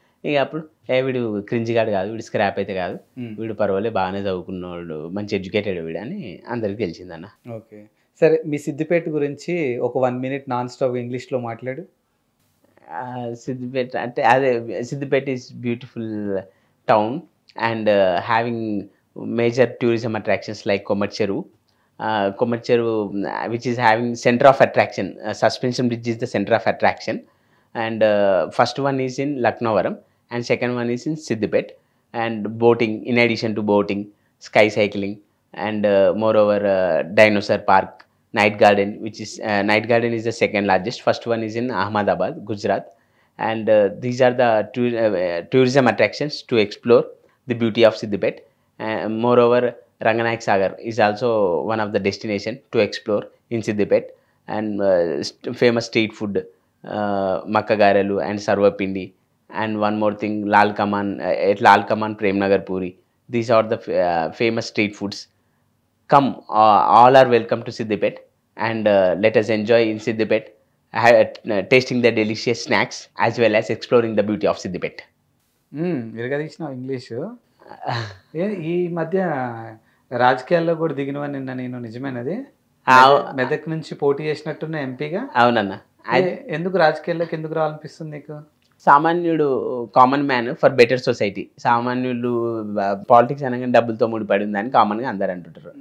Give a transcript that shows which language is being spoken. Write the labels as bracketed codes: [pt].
[te] ఇక అప్పుడు వీడు క్రింజిగాడు కాదు, వీడు స్క్రాప్ అయితే కాదు, వీడు పర్వాలేదు బాగానే చదువుకున్నాడు, మంచి ఎడ్యుకేటెడ్ వీడు అని అందరికి తెలిసిందన్న. ఓకే, సరే మీ సిద్దిపేట గురించి ఒక 1 minute నాన్ స్టాప్ ఇంగ్లీష్లో మాట్లాడు. సిద్దిపేట అంటే అదే, [en] Siddipet is beautiful town and having major tourism attractions like Komarcheruvu. Komacheru, which is having center of attraction. Suspension bridge is the center of attraction, and first one is in Lucknowaram, and second one is in Siddipet. And boating, in addition to boating, sky cycling, and moreover dinosaur park, night garden, which is night garden is the second largest. First one is in Ahmedabad, Gujarat, and these are the tourism attractions to explore the beauty of Siddipet. Moreover, Ranganayak Sagar is also one of the destination to explore in Siddipet, and famous street food, Makka Garelu and Sarvapindi, and one more thing, Lal Kaman, at Lal Kaman Premnagar Puri. These are the famous street foods. Come, all are welcome to Siddipet, and let us enjoy in Siddipet, tasting the delicious snacks as well as exploring the beauty of Siddipet. [te] ఇరగదీసిన English. ఈ మధ్య రాజకీయాల్లో కూడా దిగినవని నిన్న నేను, నిజమేనది? మెదక్ నుంచి పోటీ చేసినట్టున్న ఎంపీగా. అవునన్న. ఎందుకు రాజకీయాల్లోకి ఎందుకు రావాలనిపిస్తుంది నీకు? [en] సామాన్యుడు, common man for better society. [te] సామాన్యుడు పాలిటిక్స్ అనగానే డబ్బులతో ముడిపడి ఉందని కామన్గా అందరు అంటుంటారు.